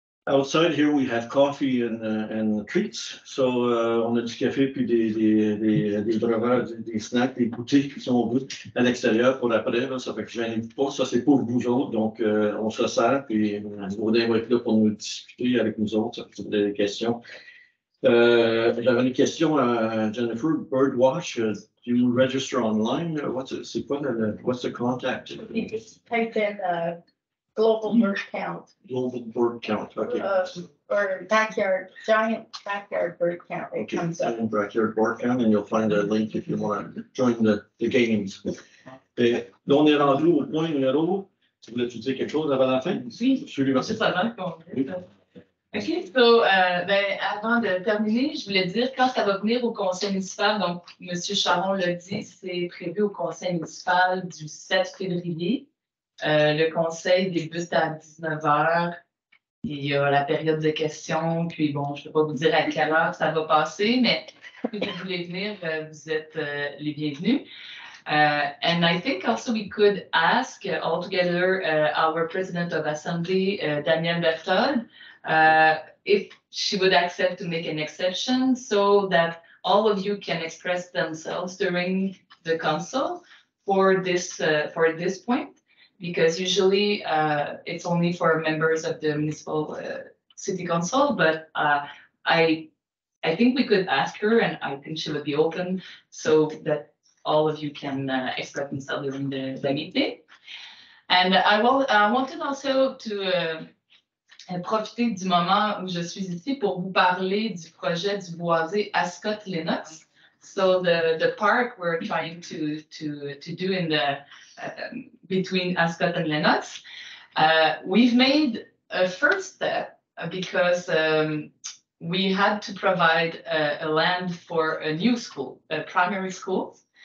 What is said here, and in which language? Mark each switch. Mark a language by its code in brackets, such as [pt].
[en] Outside here, we have coffee and treats. [fr] So, on a du café puis des breuvages, des snacks, des goûters qui sont bons à l'extérieur pour après. Là, ça fait que je n'invite pas. Ça, c'est pour vous autres. Donc, on se sert. Puis, Baudin va être là pour nous discuter avec nous autres. Si vous avez des questions. J'avais une question à Jennifer. [en] Birdwatch, do you register online? What's the contact? Type in global bird count. Global bird count, okay. Or giant backyard bird count. It comes up. Giant backyard bird count, and you'll find a link if you want to join the games. [fr] Et là, on est rendu au point numéro. Tu voulais-tu dire quelque chose avant la fin? Oui, juste avant qu'on. [en] OK, so, [fr] avant de terminer, je voulais dire, quand ça va venir au conseil municipal, donc M. Charon l'a dit, c'est prévu au conseil municipal du 7 février. Le conseil débute à 19 h. Il y a la période de questions, puis bon, je ne peux pas vous dire à quelle heure ça va passer, mais si vous voulez venir, vous êtes les bienvenus. [en] And I think also we could ask altogether our President of Assembly, Danielle Berthold, if she would accept to make an exception so that all of you can express themselves during the council for this point. Because usually it's only for members of the municipal city council, but I think we could ask her, and I think she would be open so that all of you can express themselves during the meeting. And I wanted also to [fr] profiter du moment où je suis ici pour vous parler du projet du boisé Ascot-Lennox. [en] So the park we're trying to do in the between Ascot and Lennox. We've made a first step because we had to provide a land for a new school, a primary school.